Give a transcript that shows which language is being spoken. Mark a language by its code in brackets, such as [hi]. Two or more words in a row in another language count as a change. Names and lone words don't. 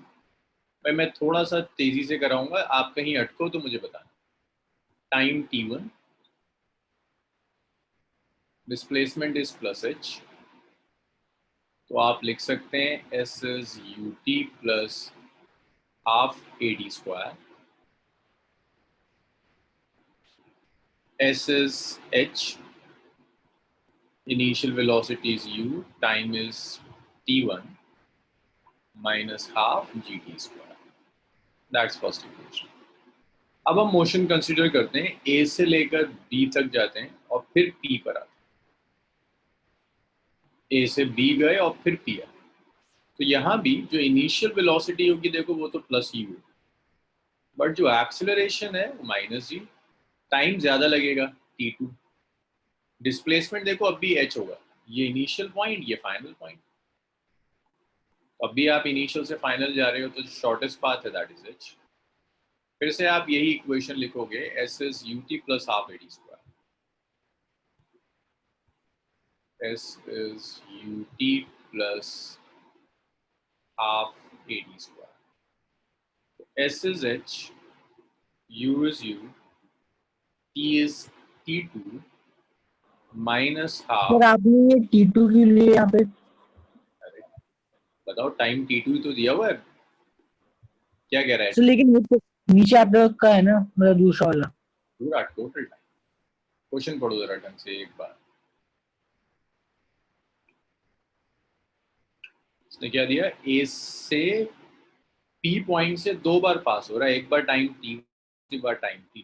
[hi] भाई मैं थोड़ा सा तेजी से कराऊंगा, आप कहीं अटको तो मुझे बताना। [en] time t1, displacement is plus h. [hi] तो आप लिख सकते हैं [en] s is ut plus half ad square. s is h, initial velocity is u, time is t1 minus half gt square. That's first equation. [hi] अब हम [en] motion consider [hi] करते हैं, A से लेकर B तक जाते हैं और फिर P पर आते हैं। A से B गए और फिर P आए। तो यहाँ भी जो [en] initial velocity [hi] होगी देखो वो तो [en] plus u, but [hi] जो एक्सेलरेशन है वो [en] minus g. [hi] टाइम ज्यादा लगेगा t2। डिस्प्लेसमेंट देखो अब भी h होगा, ये [en] initial point [hi] ये [en] final point. [hi] अब भी आप इनिशियल से फाइनल जा रहे हो तो [en] shortest path [hi] है [en] that is h. [hi] फिर से आप यही इक्वेशन लिखोगे, [en] s is ut plus half ad square. s is ut plus half ad square. S is h, u is u, t is t2 minus [hi] सर [en] half। [hi] आपने ये T2 के लिए यहाँ पे अरे बताओ, टाइम t2 तो दिया हुआ है, क्या कह रहा है? सर, लेकिन वो तो नीचे आप लोग का है ना, मतलब दूसरा वाला। पूरा [en] total time. [hi] क्वेश्चन पढ़ो जरा ढंग से एक बार। इसने क्या दिया, ए से पी पॉइंट से दो बार पास हो रहा है, एक बार टाइम टी, दूसरी बार टाइम टी।